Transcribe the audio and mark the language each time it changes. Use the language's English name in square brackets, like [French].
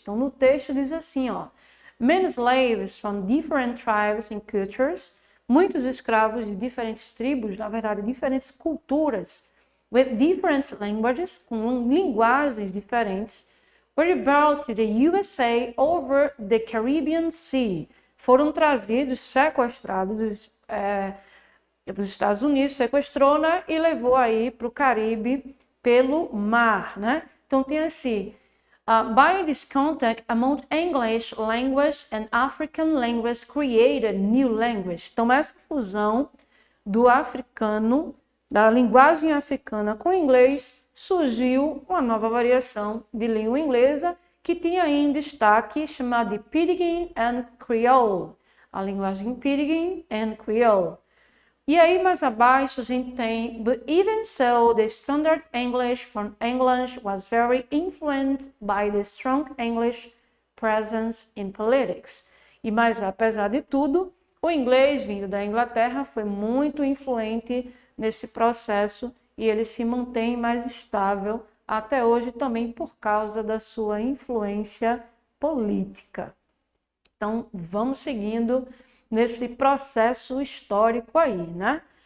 [Portuguese] Então, no texto diz assim, ó, [English] many slaves from different tribes and cultures, [Portuguese] muitos escravos de diferentes tribos, na verdade, diferentes culturas, [English] with different languages, [Portuguese] com linguagens diferentes, [English] were brought to the USA over the Caribbean Sea, [Portuguese] foram trazidos, sequestrados para os Estados Unidos, sequestrou, né, e levou aí para o Caribe pelo mar, né? Então tem assim, [English] By this contact among English language and African language created new language. [Portuguese] Então, essa fusão do africano, da linguagem africana com o inglês, surgiu uma nova variação de língua inglesa que tinha aí em destaque chamada de Pidgin and Creole, a linguagem Pidgin and Creole. E aí mais abaixo a gente tem [English] But even so, the standard English from England was very influenced by the strong English presence in politics. [Portuguese] E mais apesar de tudo, o inglês vindo da Inglaterra foi muito influente nesse processo e ele se mantém mais estável até hoje também por causa da sua influência política. Então vamos seguindo nesse processo histórico aí, né?